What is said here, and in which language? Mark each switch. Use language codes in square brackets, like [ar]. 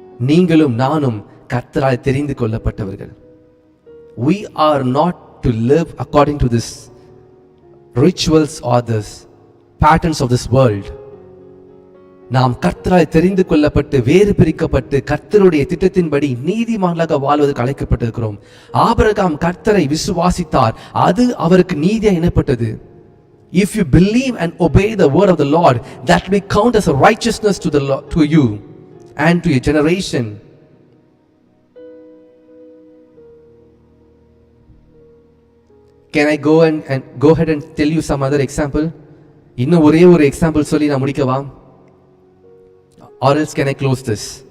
[ta] நீங்களும் நானும் கர்த்தரால் தெரிந்து கொள்ளப்பட்டவர்கள். [en] We are not to live according to this rituals or this patterns of this world. [ta] நாம் கர்த்தரால் தெரிந்து கொள்ளப்பட்டு வேறு பிரிக்கப்பட்டு கர்த்தருடைய திட்டத்தின்படி நீதிமான்களாக வாழ்வதற்கு அழைக்கப்பட்டிருக்கிறோம். ஆபிரகாம் கர்த்தரை விசுவாசித்தார், அது அவருக்கு நீதியாக எண்ணப்பட்டது. [en] If you believe and obey the word of the Lord, that will count as a righteousness to you and to your generation. Can I go ahead and tell you some other example? [ta] இன்னும் ஒரே ஒரு example சொல்லி நான் முடிக்கவா? [en] Or else can I close this?